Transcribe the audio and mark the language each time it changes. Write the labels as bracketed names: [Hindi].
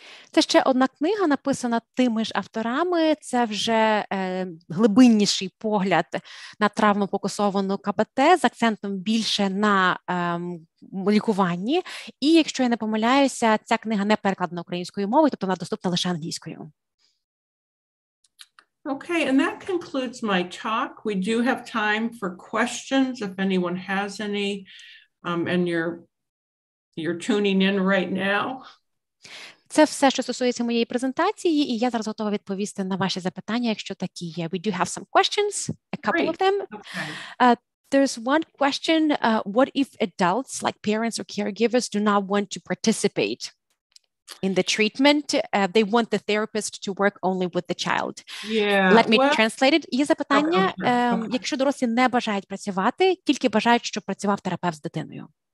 [Ukrainian] Це ще одна книга, написана тими ж авторами. Це вже глибинніший погляд на травмо-фокусовану КБТ з акцентом більше на лікуванні. І, якщо я не помиляюся, ця книга не перекладена українською мовою, тобто вона доступна лише англійською. [English] Okay, and that concludes my talk. We do have time for questions if anyone has any, and you're tuning in right now. [Ukrainian] Це все, що стосується моєї презентації, і я зараз готова відповісти на ваші запитання, якщо такі є. [English] We do have some questions, a couple of them. Okay. There's one question, what if adults, like parents or caregivers, do not want to participate in the treatment? They want the therapist to work only with the child. Yeah. Let me translate it. [Ukrainian] Є запитання, [English] Okay. [Ukrainian] якщо дорослі не бажають працювати, тільки бажають, щоб працював терапевт з дитиною.